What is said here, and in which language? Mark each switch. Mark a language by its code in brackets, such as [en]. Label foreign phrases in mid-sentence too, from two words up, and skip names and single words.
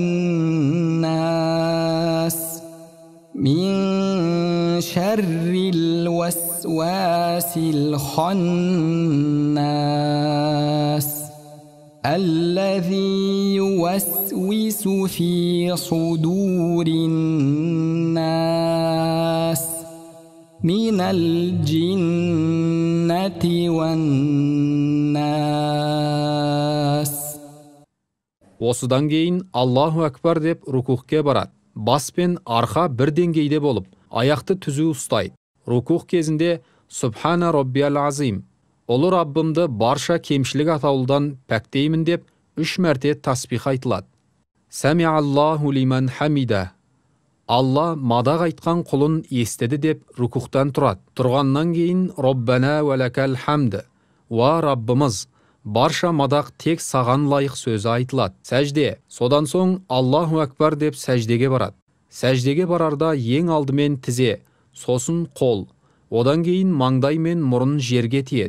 [ar] الناس من شر الوسواس الخناس الذي يوسوس في صدور الناس من الجنة والناس. [kk] Осыдан кейін [ar] الله أكبر [kk] деп рукухке барады. Бас пен арқа бір деңгейде болып, аяқты түзу ұстайды. Рукух кезінде [ar] سبحان ربي العظيم, [kk] ұлы Раббымды барша кемшілік атаулыдан пәктеймін деп 3 мәрте тасбих айтылады. [ar] سمع الله لمن حمده. [kk] Алла мадақ айтқан құлын естеді деп рукухтан тұрады. Тұрғаннан кейін [ar] ربنا ولك الحمد. [kk] Ва Раббымыз, барша мадақ тек саған лайық сөзі айтылады. Сәжде. Содан соң [ar] الله أكبر [kk] деп сәждеге барады. Сәждеге барарда ең алдымен тізе, сосын қол, одан кейін маңдай мен мұрын жерге тиеді.